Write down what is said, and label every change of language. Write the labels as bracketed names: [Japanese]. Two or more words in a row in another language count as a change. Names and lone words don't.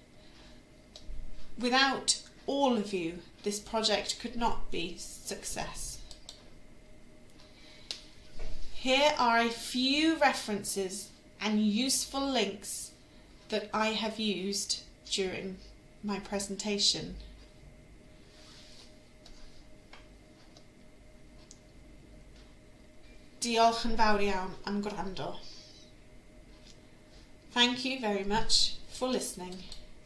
[English] Without all of you, this project could not be a success. Here are a few references and useful links that I have used during my presentation. [Welsh] Diolch yn fawr iawn am gwrando. [English] Thank you very much for listening.